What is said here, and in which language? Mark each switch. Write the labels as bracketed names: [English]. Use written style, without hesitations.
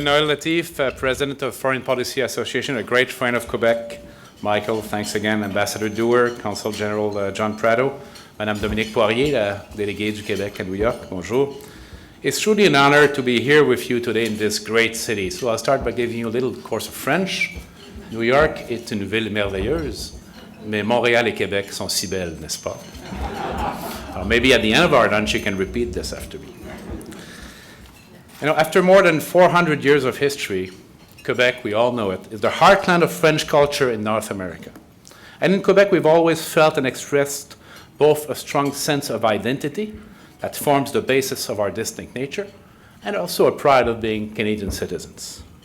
[English] Noël Latif, President of Foreign Policy Association, a great friend of Quebec. Michael, thanks again. Ambassador Dewar, Consul General John Prado, Madame Dominique Poirier, [French] la déléguée du Québec à New York, bonjour. [English] It's truly an honor to be here with you today in this great city. So I'll start by giving you a little course of French. [French] New York est une ville merveilleuse, mais Montréal et Québec sont si belles, n'est-ce pas? [English] Maybe at the end of our lunch you can repeat this after me. You know, after more than 400 years of history, Quebec, we all know it, is the heartland of French culture in North America. And in Quebec, we've always felt and expressed both a strong sense of identity that forms the basis of our distinct nature, and also a pride of being Canadian citizens.